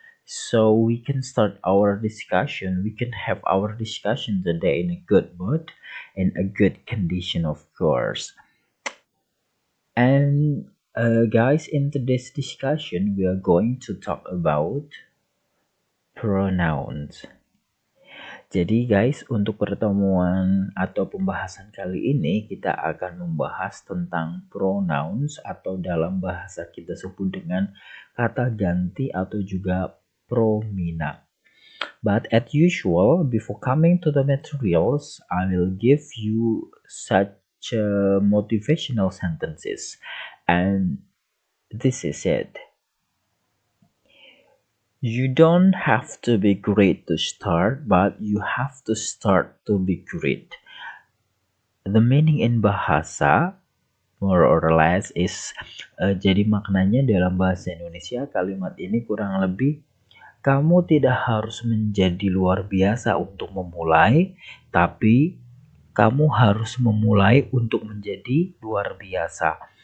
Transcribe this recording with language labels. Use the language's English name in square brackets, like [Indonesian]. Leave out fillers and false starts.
[English] So we can start our discussion. We can have our discussion today in a good mood, in a good condition, of course. And guys, in today's discussion, we are going to talk about pronouns. [Indonesian] Jadi guys, untuk pertemuan atau pembahasan kali ini kita akan membahas tentang pronouns atau dalam bahasa kita sebut dengan kata ganti atau juga promina. [English] But as usual, before coming to the materials, I will give you such motivational sentences. And this is it. You don't have to be great to start, but you have to start to be great. The meaning in bahasa, more or less, is [Indonesian] jadi maknanya dalam bahasa Indonesia kalimat ini kurang lebih kamu tidak harus menjadi luar biasa untuk memulai, tapi kamu harus memulai untuk menjadi luar biasa.